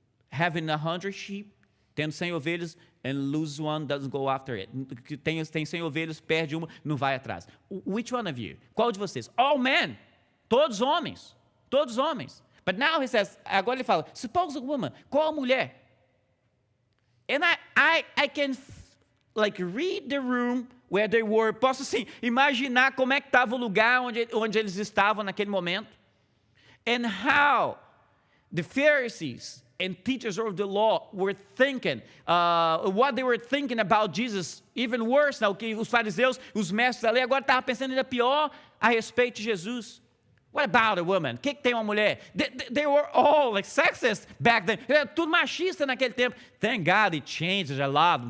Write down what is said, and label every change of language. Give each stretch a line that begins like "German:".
English: Having 100 sheep,
Portuguese: tendo 100 ovelhas,
English: and lose one, doesn't go after it.
Portuguese: Tem 100 ovelhas, perde uma, não vai atrás.
English: Which one of you?
Portuguese: Qual de vocês?
English: All men,
Portuguese: todos homens, todos homens.
English: But now he says,
Portuguese: agora ele fala,
English: suppose a woman,
Portuguese: qual a mulher?
English: And I can read the room where they were.
Portuguese: Posso assim, imaginar como é que estava o lugar onde eles estavam naquele momento.
English: And how the Pharisees and teachers of the law were thinking, what they were thinking about Jesus, even worse,
Portuguese: o que os fariseus, os mestres da lei, agora estavam pensando ainda pior a respeito de Jesus.
English: What about a woman?
Portuguese: O que tem uma mulher?
English: They were all like sexist back then.
Portuguese: Era tudo machista naquele tempo.
English: Thank God it changed a lot.